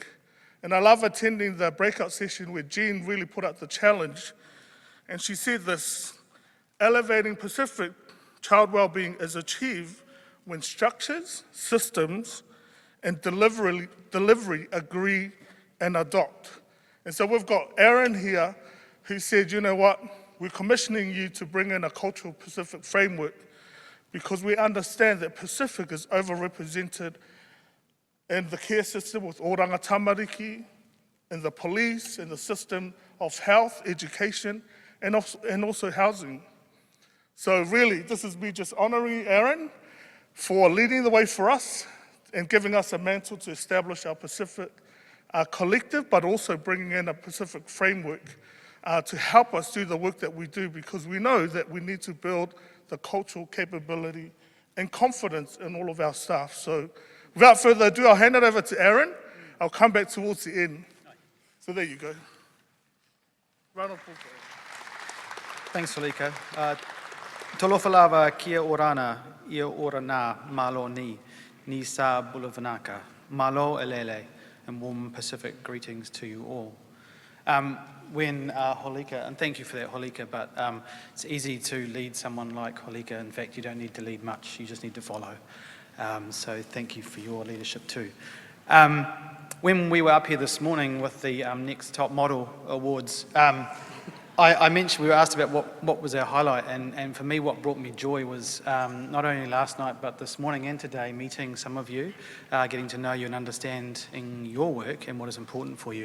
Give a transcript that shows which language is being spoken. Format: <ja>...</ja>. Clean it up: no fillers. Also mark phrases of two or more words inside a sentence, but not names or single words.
<en>And I love attending the breakout session where Jean really put out the challenge, and she said this: elevating Pacific child well-being is achieved when structures, systems, and delivery agree and adopt. And so we've got Aaron here who said, you know what, we're commissioning you to bring in a cultural Pacific framework because we understand that Pacific is overrepresented in the care system with oranga tamariki, in the police, in the system of health, education, and also housing. So really, this is me just honoring Aaron for leading the way for us and giving us a mantle to establish our Pacific collective, but also bringing in a Pacific framework to help us do the work that we do, because we know that we need to build the cultural capability and confidence in all of our staff. So without further ado, I'll hand it over to Aaron. I'll come back towards the end. So there you go. Round of applause. Thanks, Holika.</en> <sm>Talofa lava</sm> <rar>kia orana,</rar> <ty>ia orana</ty> <sm>malo</sm> <fj>ni sa bulavanaka,</fj> <to>malo elele,</to> <en>and warm Pacific greetings to you all. When Holika, and thank you for that, Holika, but it's easy to lead someone like Holika. In fact, you don't need to lead much, you just need to follow. So thank you for your leadership too. When we were up here this morning with the Next Top Model Awards, I mentioned, we were asked about what was our highlight, and for me what brought me joy was not only last night but this morning and today, meeting some of you, getting to know you and understanding your work and what is important for you.</en>